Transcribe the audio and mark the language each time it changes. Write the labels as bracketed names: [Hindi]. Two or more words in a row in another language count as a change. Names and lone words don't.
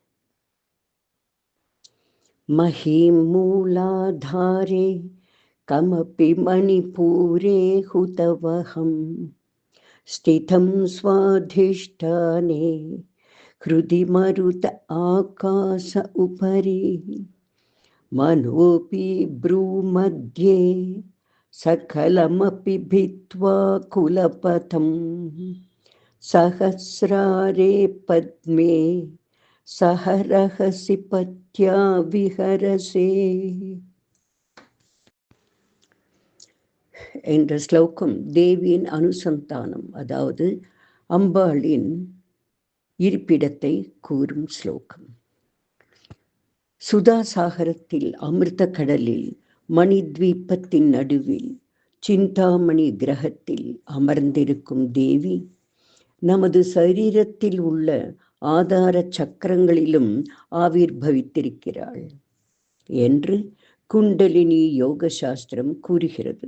[Sanskrit] महीं मूलाधारे कमपि मणिपूरे हुतवहं स्थितं स्वाधिष्ठाने हृदि मरुत आकाश उपरि मनोऽपि भ्रू मध्ये सकलमपि भित्त्वा कुलपथं सहस्रारे पद्मे सह रहसि पत्या विहरसे. [Tamil] என்ற ஸ்லோகம் தேவியின் அனுசந்தானம், அதாவது அம்பாளின் இருப்பிடத்தை கூறும் ஸ்லோகம். சுதாசாகரத்தில் அமிர்த கடலில் மணித்வீபத்தின் நடுவில் சிந்தாமணி கிரகத்தில் அமர்ந்திருக்கும் தேவி நமது சரீரத்தில் உள்ள ஆதார சக்கரங்களிலும் ஆவிர்பவித்திருக்கிறாள் என்று குண்டலினி யோக சாஸ்திரம் கூறுகிறது.